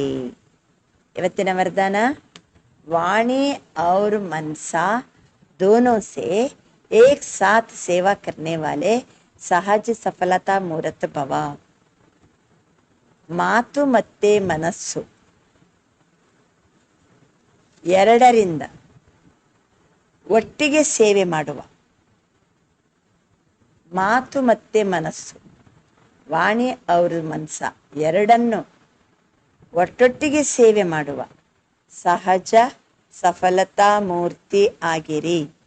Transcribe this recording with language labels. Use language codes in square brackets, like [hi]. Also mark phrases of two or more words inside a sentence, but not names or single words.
[kn] ಇವತ್ತಿನ ವರದಾನ, [hi] वाणी और मनसा दोनों से एक साथ सेवा करने वाले सहज सफलता मूर्त भव. [kn] ಮಾತು ಮತ್ತೆ ಮನಸ್ಸು ಎರಡರಿಂದ ಒಟ್ಟಿಗೆ ಸೇವೆ ಮಾಡುವ ಮಾತು ಮತ್ತೆ ಮನಸ್ಸು, ವಾಣಿ ಅವ್ರ ಮನಸ್ಸ ಎರಡನ್ನು ಒಟ್ಟೊಟ್ಟಿಗೆ ಸೇವೆ ಮಾಡುವ ಸಹಜ ಸಫಲತಾ ಮೂರ್ತಿ ಆಗಿರಿ.